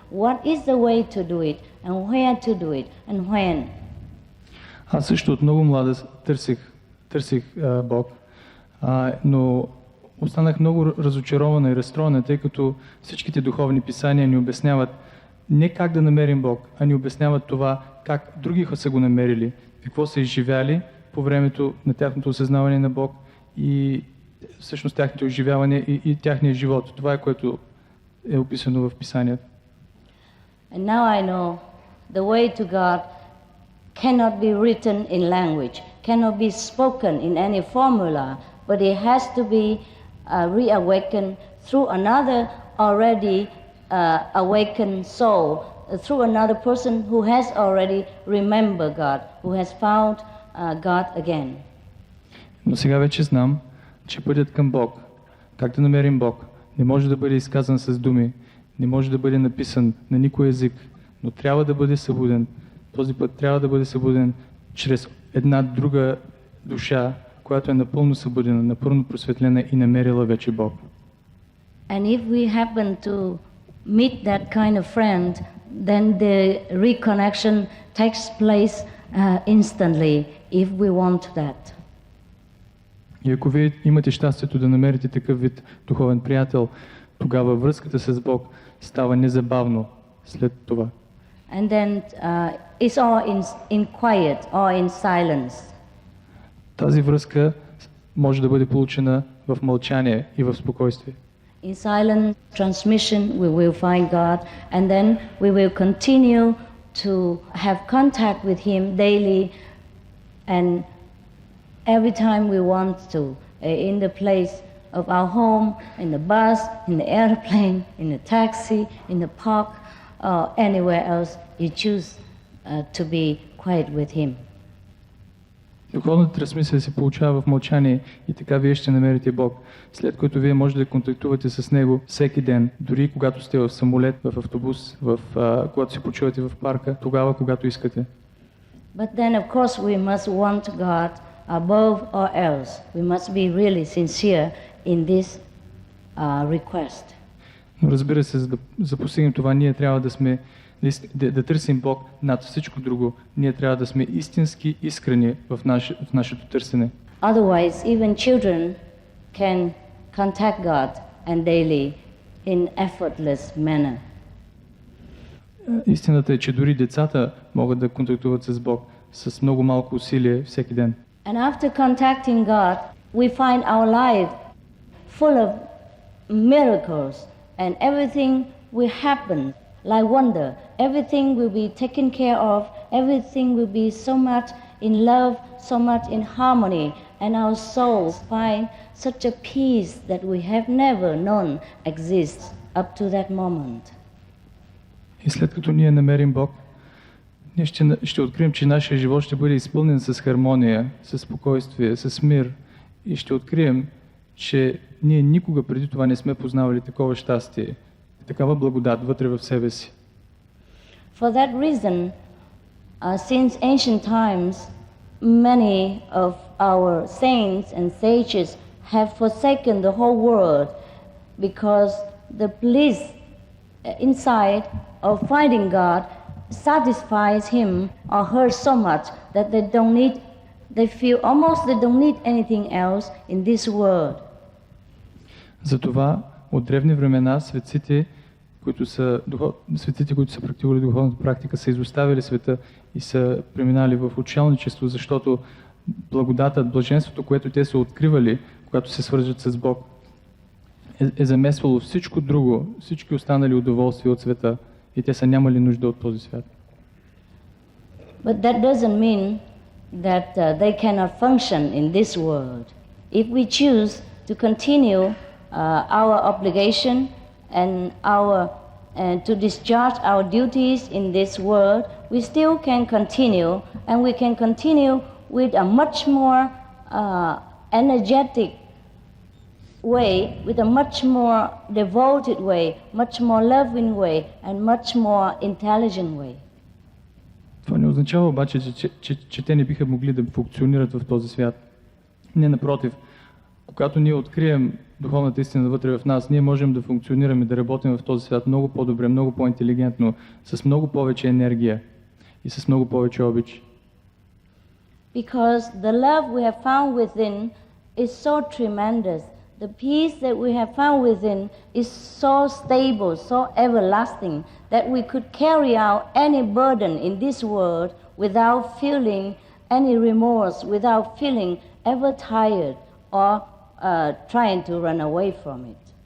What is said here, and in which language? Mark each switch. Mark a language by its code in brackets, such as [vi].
[en] What is the way to do it and where to do it and when? [bg] Аз също от много млада търсих Бог, но останах много разочарована и разстроена, тъй като всичките духовни писания ни обясняват не как да намерим Бог, а ни обясняват това как други са го намерили, какво са изживяли по времето на тяхното осъзнаване на Бог и всъщност тяхното изживяване и тяхния живот. Това е което е описано в Писанието. [en] And now I know the way to God cannot be written in language, cannot be spoken in any formula, but it has to be reawakened through another already awakened soul, through another person who has already remembered God, who has found God again. [bg] Но сега вече знам, че пътят към Бог, как да намерим Бог, не може да бъде изказан с думи, не може да бъде написан на никой език, но трябва да бъде събуден. Този път трябва да бъде събуден чрез една друга душа, която е напълно събудена, напълно просветлена и намерила вече Бог. [en] And if we happen to meet that kind of friend, then the reconnection takes place instantly, if we want that. [bg] И ако вие имате щастието да намерите такъв вид духовен приятел, тогава връзката с Бог става незабавно след това. [en] And then it's all in quiet or in silence. [bg] Тази връзка може да бъде получена в мълчание и в спокойствие. [en] In silent transmission we will find God, and then we will continue to have contact with Him daily, and every time we want to, in the place of our home, in the bus, in the airplane, in the taxi, in the park, or anywhere else, you choose to be quiet with Him. [bg] Духовната трансмисия се получава в мълчание и така вие ще намерите Бог, след което вие можете да контактувате с Него всеки ден, дори когато сте в самолет, в автобус, когато се почувате в парка, тогава, когато искате. [en] But then, of course, we must want God above all else. We must be really sincere in this request. [bg] Но разбира се, за да постигнем това, ние трябва да сме да търсим Бог над всичко друго. Ние трябва да сме истински искрени в нашето търсене. [en] Otherwise, even children can contact God and daily in effortless manner. [bg] Истината е, че дори децата могат да контактуват с Бог с много малко усилие всеки ден. [en] And after contacting God, we find our life full of miracles, and everything will happen like wonder. Everything will be taken care of. Everything will be so much in love, so much in harmony, and our souls find such a peace that we have never known exists up to that moment. [bg] И след като ние намерим Бог, ние ще открием, че нашия живот ще бъде изпълнен с хармония, с спокойствие, с мир. И ще открием, че ние никога преди това не сме познавали такова щастие, такава благодат вътре в себе си. [en] For that reason, since ancient times, many of our saints and sages have forsaken the whole world because the bliss inside of finding God satisfies him or her so much that they feel almost they don't need anything else in this world. [bg] Затова от древни времена светците, които са практикували духовната практика, са изоставили света и са преминали в учелничество, защото благодатът, блаженството, което те са откривали, когато се свържат с Бог, е замесвало всичко друго, всички останали удоволствия от света, и те са нямали нужда от този свят. [en] But that doesn't mean that they cannot function in this world. If we choose to continue our obligation and to discharge our duties in this world, we still can continue, and we can continue with a much more energetic way, with a much more devoted way, much more loving way, and much more intelligent way. [bg] Това не означава обаче, че те не биха могли да функционират в този свят. Не, напротив, когато ние открием духовната истина вътре в нас, ние можем да функционираме, да работим в този свят много по-добре, много по-интелигентно, с много повече енергия и с много повече обич. [en] Because the love we have found within is so tremendous. The peace that we have found within is so stable, so everlasting, that we could carry out any burden in this world without feeling any remorse, without feeling ever tired or trying to run away from it.